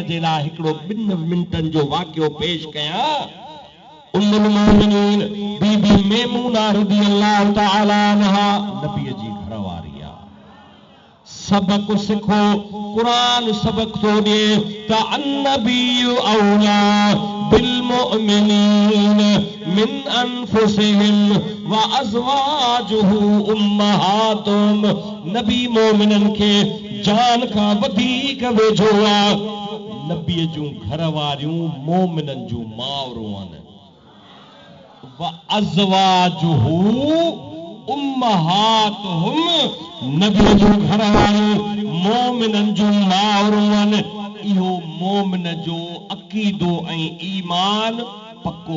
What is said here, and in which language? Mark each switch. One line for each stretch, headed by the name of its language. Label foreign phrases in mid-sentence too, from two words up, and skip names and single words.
Sindhi: जे लाइ हिकिड़ो 2 मिंटनि जो वाक़ियो पेश कयां उम्मुल मोमिनीन बीबी मैमूना
Arabic: رضي الله تعالى عنها
Sindhi: नबी जी घरवारी आहे सबक सिखो कुरान सबक थो ॾे त
Arabic: النبي أولى بالمؤمنين من أنفسهم وأزواجه أمهاتهم
Sindhi: नबी मोमिनन खे जान खां वधीक वेझो आहे नबी जूं घरवारियूं मोमिनन जूं मावरूं आहिनि
Arabic: وأزواجه
Sindhi: उम्महातुहुम नबी जूं घरवारियूं मोमिनन जूं मावरूं आहिनि इहो मोमिन जो अक़ीदो ऐं ईमान पक्को